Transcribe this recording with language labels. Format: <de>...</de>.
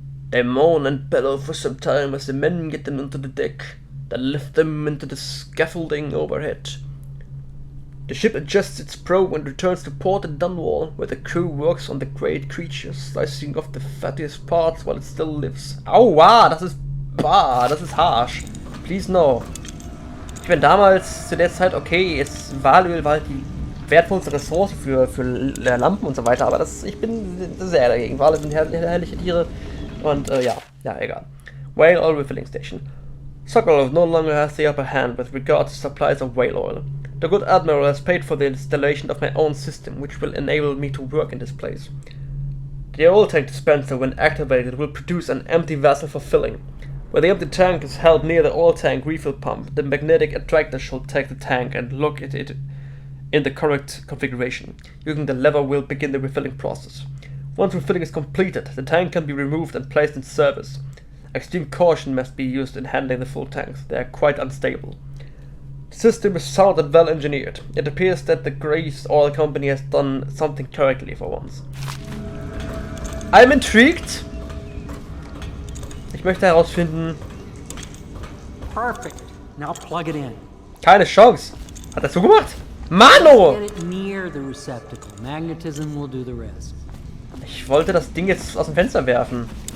<en>They moan and bellow for some time as the men get them onto the deck. then lift them into the scaffolding overhead. The ship adjusts its probe and returns to port at Dunwall, where the crew works on the great creature, slicing off the fattiest parts while it still lives.</en> <de>Aua, das ist harsh.</de> <en>Please no.</en> <de>Ich meine, damals, zu der Zeit, okay, Valuable war halt die wertvollste Ressource für Lampen und so weiter, aber ich bin sehr dagegen. Wale sind herrliche Tiere und ja, egal.</de> <en>Whale Oil Refilling Station. Sokolov no longer has the upper hand with regard to supplies of whale oil. The good Admiral has paid for the installation of my own system, which will enable me to work in this place. The oil tank dispenser, when activated, will produce an empty vessel for filling. When the empty tank is held near the oil tank refill pump, the magnetic attractor shall take the tank and lock it in the correct configuration. Using the lever will begin the refilling process. Once refilling is completed, the tank can be removed and placed in service. Extreme caution must be used in handling the full tanks. They are quite unstable. The system is sound and well engineered. It appears that the Grace Oil Company has done something correctly for once. I'm intrigued.</en> <de>Ich möchte herausfinden.</de> <en>Perfect. Now plug it in.</en> <de>Keine Chance. Hat er so gemacht? Mano!</de> <en>Get it near the receptacle. Magnetism will do the rest.</en> <de>Ich wollte das Ding jetzt aus dem Fenster werfen.</de>